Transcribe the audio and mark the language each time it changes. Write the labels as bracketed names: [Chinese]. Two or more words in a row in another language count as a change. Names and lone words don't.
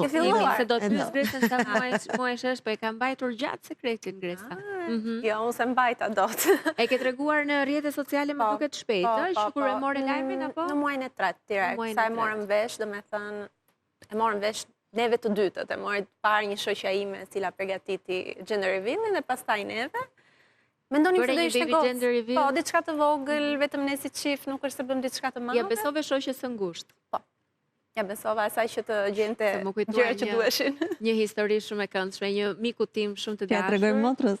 [Albanian] ke filluar se do të pyes Gresën sa muajsh është, po e ka mbajtur gjatë sekretin Gresa. Jo, unë se mbajta dot. E ke treguar në rrjetet sociale më duket shpejt, që kur e morë lajmin apo? Në muajin e 3 direkt. Sa e morëm vesh, domethënë e morëm vesh neve të dytët, e morë parë një shoqja ime e cila përgatiti [English] gender reveal- [Albanian] in dhe pastaj neve. Mendonim se do ishte gocë. Po, diçka të vogël, vetëm ne si çift, nuk është se bëm diçka të madhe. Ja besove shoqes së ngushtë. Po. Ja besova asaj që të gjente gjëra që duheshin. Një histori shumë e këndshme, një miku tim shumë të dashur. Ja tregoj motrës.